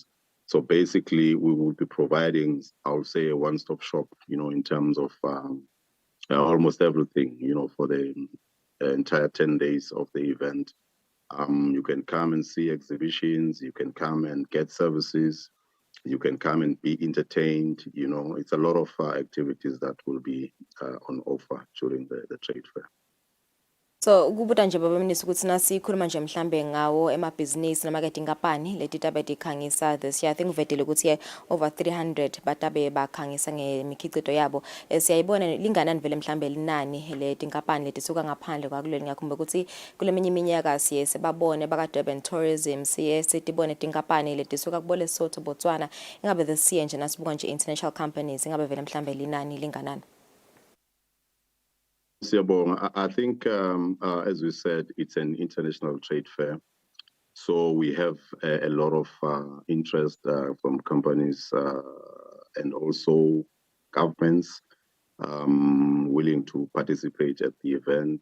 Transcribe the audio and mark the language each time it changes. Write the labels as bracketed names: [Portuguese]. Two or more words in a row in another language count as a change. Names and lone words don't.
[English] So basically, we will be providing, I would say, a one-stop shop, in terms of almost everything, for the entire 10 days of the event. You can come and see exhibitions, you can come and get services, you can come and be entertained. It's a lot of activities that will be on offer during the trade fair. [Swati] So kubuta nje baba Mnisi ukuthi nasikhuluma nje mhlambe ngawo emabhizinisi namakade inkampani leti tabe dikhangisa [English] this year. I think [Swati] uvetele ukuthi over 300 batabe bakhangisa ngemikhicito yabo. Siyayibona linganani vele mhlambe linani leti inkampani leti suka ngaphandle kwakuleli, ngakhumbe ukuthi kuleminye iminyaka siye sebabone baka Durban Tourism, siye sitibone tinkampani leti suka kubole Lesotho, Botswana. Ingabe [English] this year [Swati] nje nasibuka nje [English] international companies [Swati] ingabe vele mhlambe linani linganani? [English] I think, as we said, it's an international trade fair. So we have a lot of interest from companies and also governments willing to participate at the event.